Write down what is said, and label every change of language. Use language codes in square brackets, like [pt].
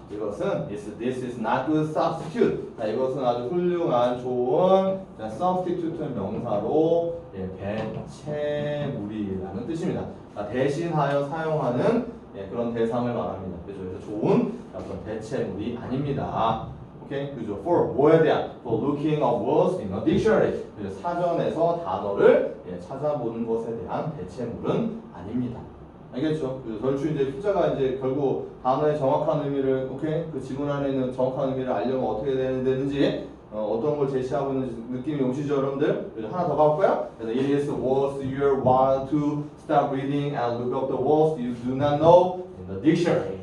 [ko] 이것은 [en] this is not good substitute. [ko] 자, 이것은 아주 훌륭한 좋은 substitute 명사로 대체물이라는 뜻입니다. 자, 대신하여 사용하는 그런 대상을 말합니다. 그래서 좋은 어떤 대체물이 아닙니다. 오케이, 그죠? [en] For [ko] 뭐에 대한? [en] For looking up words in a dictionary. [ko] 그죠? 사전에서 단어를 찾아보는 것에 대한 대체물은 아닙니다. 알겠죠? 그죠? 절추 이제 필자가 이제 결국 단어의 정확한 의미를 오케이, 그 지문 안에 있는 정확한 의미를 알려면 어떻게 되는지 어떤 걸 제시하고 있는지 느낌이 오시죠, 여러분들? 그죠? 하나 더 가볼까요? 그래서 [en] it is worth your while to start reading and look up the words you do not know in the dictionary.